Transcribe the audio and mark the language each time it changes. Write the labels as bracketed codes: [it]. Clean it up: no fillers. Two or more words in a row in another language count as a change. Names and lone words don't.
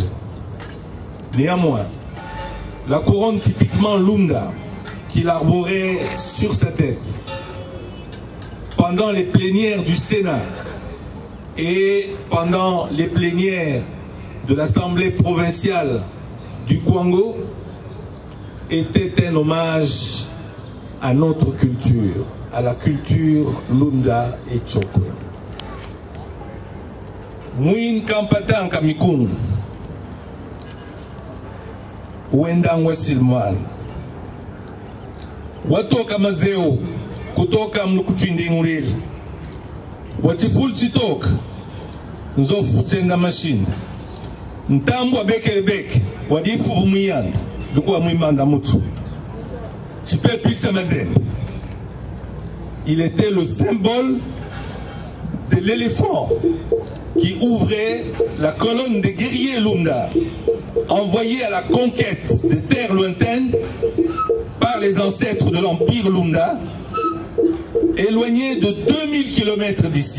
[fr] Néanmoins, la couronne typiquement Lunda qu'il arborait sur sa tête pendant les plénières du Sénat et pendant les plénières de l'Assemblée provinciale du Kwango était un hommage à notre culture, à la culture Lunda et Chokwe. Mouin Kampatan Kamikun, Wendangwa Silman, Watoka Mazeo, Kutoka Mnukuchindinguril, Watiful Chitok, Nzofu Tchendamashinde, Ntambwa Bekelebek, Wadifu Vumiyand, Dukwa Mwimanda Mutu, Chipe Pizza Mazen. Il était le symbole de l'éléphant qui ouvrait la colonne des guerriers Lunda, envoyés à la conquête des terres lointaines par les ancêtres de l'Empire Lunda, éloignés de 2000 km d'ici.